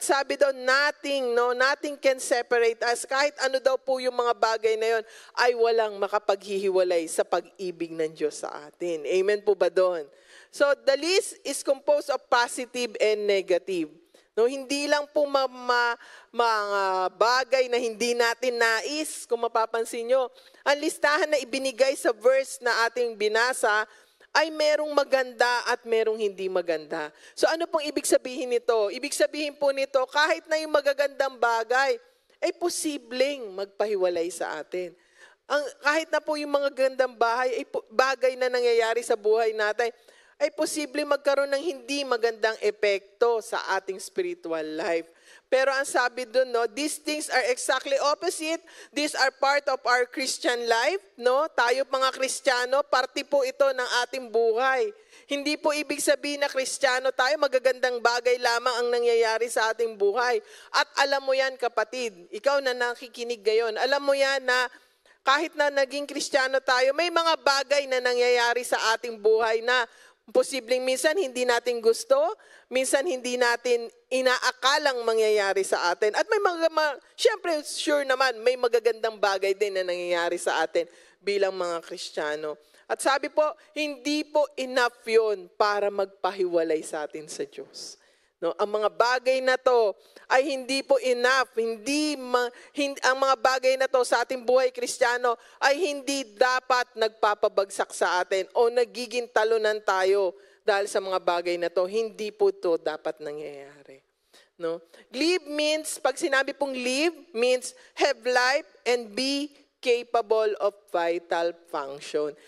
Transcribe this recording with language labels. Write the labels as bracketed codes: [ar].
[tl] At sabi daw, [en] nothing can separate us. [tl] Kahit ano daw po yung mga bagay na yun, ay walang makapaghihiwalay sa pag-ibig ng Diyos sa atin. Amen po ba doon? [en] So the list is composed of positive and negative. [tl] No, hindi lang po mga bagay na hindi natin nais, kung mapapansin nyo. Ang listahan na ibinigay sa verse na ating binasa ay merong maganda at merong hindi maganda. So ano pong ibig sabihin nito? Ibig sabihin po nito, kahit na yung magagandang bagay, ay posibleng magpahiwalay sa atin. Kahit na po yung mga gandang bagay na nangyayari sa buhay natin, ay posible magkaroon ng hindi magandang epekto sa ating spiritual life. Pero ang sabi dun, no, [en] these things are exactly opposite. These are part of our Christian life. [tl] No? Tayo mga Kristiyano, parte po ito ng ating buhay. Hindi po ibig sabihin na Kristiyano tayo, magagandang bagay lamang ang nangyayari sa ating buhay. At alam mo yan, kapatid, ikaw na nakikinig ngayon, alam mo yan na kahit na naging Kristiyano tayo, may mga bagay na nangyayari sa ating buhay na posibleng minsan hindi natin gusto, minsan hindi natin inaakalang mangyayari sa atin. At may syempre sure naman, may magagandang bagay din na nangyayari sa atin bilang mga Kristiyano. At sabi po, hindi po enough yun para magpahiwalay sa atin sa Diyos. No, ang mga bagay na to ay hindi po enough. Ang mga bagay na to sa ating buhay Kristiyano ay hindi dapat nagpapabagsak sa atin o nagiging talunan tayo dahil sa mga bagay na to. Hindi po to dapat nangyayari. No? [en] Live means, [tl] pag sinabi pong [en] live, means have life and be capable of vital function.